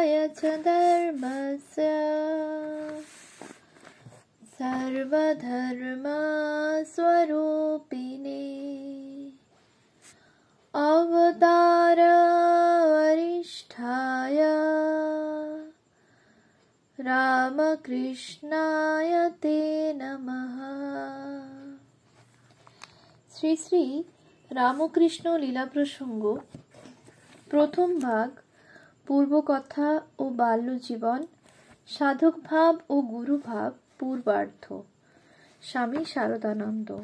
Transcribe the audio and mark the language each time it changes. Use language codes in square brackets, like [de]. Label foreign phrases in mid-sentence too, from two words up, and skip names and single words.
[sa] च धर्मस्य सर्वधर्मस्वरूपिणे अवतार वरिष्ठाय रामकृष्णाय ते नमः। [bn] শ্রী শ্রী রামকৃষ্ণ লীলা প্রসঙ্গ প্রথম ভাগ, পূর্বকথা ও বাল্যজীবন, সাধক ভাব ও গুরুভাব পূর্বার্ধ। স্বামী শারদানন্দ।